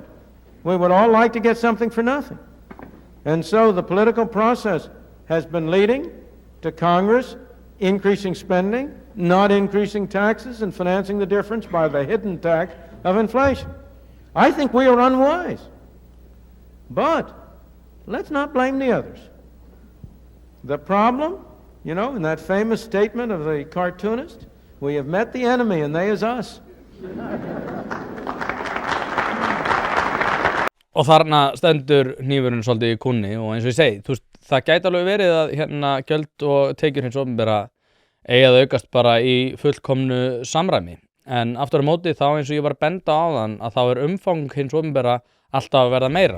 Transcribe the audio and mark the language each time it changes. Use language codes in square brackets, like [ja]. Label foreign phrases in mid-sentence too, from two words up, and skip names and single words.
[en] We would all like to get something for nothing. And so the political process has been leading to Congress increasing spending, not increasing taxes, and financing the difference by the hidden tax of inflation. I think we are unwise. But let's not blame the others. The problem, you know, in that famous statement of the cartoonist, we have met the enemy and they is us. [is] Og þarna stendur hnífurinn svolítið í kúnni og eins og ég segi, þú veist, það gæti alveg verið að hérna gjöld og tekjur hins opinbera eigi að aukast bara í fullkomnu samræmi. En aftur á móti þá eins og ég var að benda á þann að þá umfang hins opinbera alltaf að verða meira.